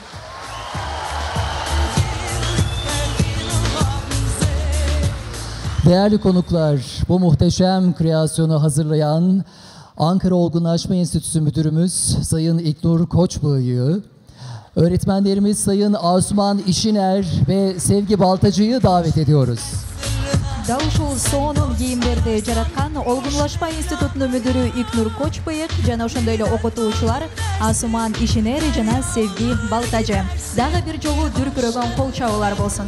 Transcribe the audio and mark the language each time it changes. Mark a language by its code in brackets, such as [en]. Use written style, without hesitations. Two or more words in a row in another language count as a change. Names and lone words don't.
[tr] Değerli konuklar, bu muhteşem kreasyonu hazırlayan Ankara Olgunlaşma Enstitüsü Müdürümüz Sayın İlknur Koçbığ'ı, öğretmenlerimiz Sayın Asuman İşiner ve Sevgi Baltacı'yı davet ediyoruz. [ky] Даушул сонун кийимдерди жараткан Олгунлашма институтунун мүдүрү Илкнур Кочбыйык жана ошондой эле окутуучулар Асуман Ишинери жана Sevgi Балтажы. Дагы бир жолу дүркүрөгөн кол чабуулар болсун.